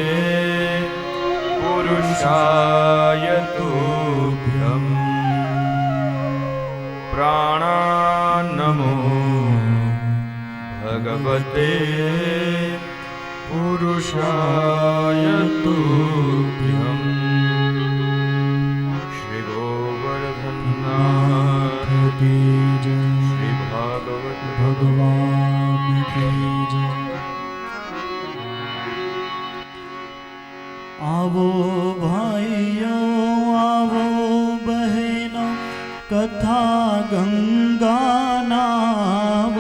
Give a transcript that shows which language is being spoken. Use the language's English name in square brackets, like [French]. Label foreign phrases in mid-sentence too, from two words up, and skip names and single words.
[Sanskrit] पुरुषाय तुभ्यं प्राणान्नमो भगवते पुरुषाय तुभ्यम्। [Hindi] श्री गोवर्धननाथ की जय, श्री भागवत भगवान की जय। आवो भाइयों आवो बहनों, कथा गंगा नावो।